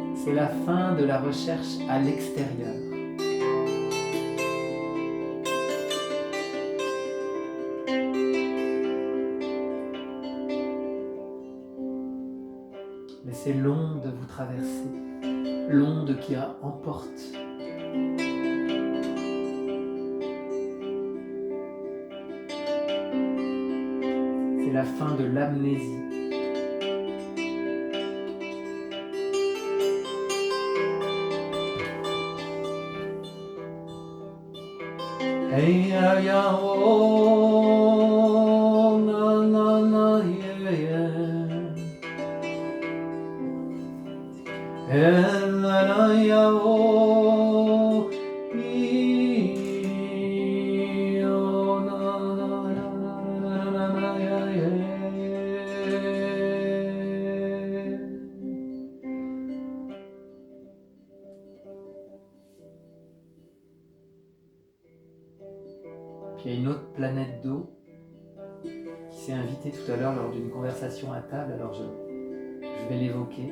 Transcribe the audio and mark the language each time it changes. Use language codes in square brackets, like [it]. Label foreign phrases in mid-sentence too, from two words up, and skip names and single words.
[fr] c'est la fin de la recherche à l'extérieur. Mais c'est l'onde vous traversez, l'onde qui emporte. C'est la fin de l'amnésie. Hey ya ya oh na na na yeah yeah. Hey na na ya oh ee, oh na na na na na na yeah yeah. Puis il y a une autre planète d'eau qui s'est invitée tout à l'heure lors d'une conversation à table, alors je vais l'évoquer.